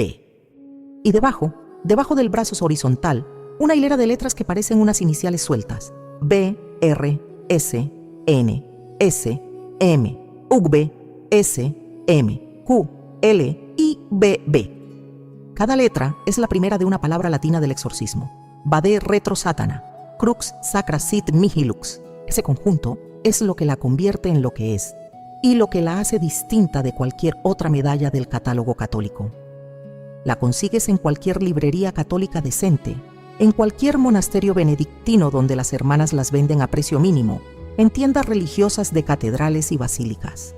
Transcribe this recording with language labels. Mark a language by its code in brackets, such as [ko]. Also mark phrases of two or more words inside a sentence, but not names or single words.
[es] Y debajo, Debajo del brazo horizontal, una hilera de letras que parecen unas iniciales sueltas. B, R, S, N, S, M, V, S, M, Q, L, I, B, B. Cada letra es la primera de una palabra latina del exorcismo. [la] Vade retro satana, crux sacra sit mihi lux. [es] Ese conjunto es lo que la convierte en lo que es y lo que la hace distinta de cualquier otra medalla del catálogo católico. La consigues en cualquier librería católica decente, en cualquier monasterio benedictino donde las hermanas las venden a precio mínimo, en tiendas religiosas de catedrales y basílicas.